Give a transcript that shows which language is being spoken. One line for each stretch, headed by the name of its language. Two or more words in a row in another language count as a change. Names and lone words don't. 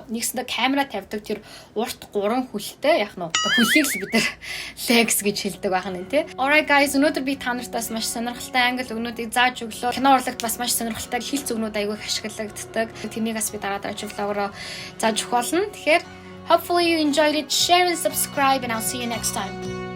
Mongolian: Нэгсэндээ камера тавьдаг тэр урт 3 хөлтэй яах нь хөлийг л бид нар legs гэж хэлдэг байх нь тий.
English: Alright guys,
Mongolian: өнөөдөр би та нартаас маш сонирхолтой англи өгнүүдийг зааж өглөө. Кино урлагт бас маш сонирхолтой хэлц өгнүүд аягүй ашиглагддаг. Тэрнийг бас би дараагийн влогоор зааж өгөх болно.
English: Тэгэхээр hopefully you enjoyed it. Share and subscribe and I'll see you next time.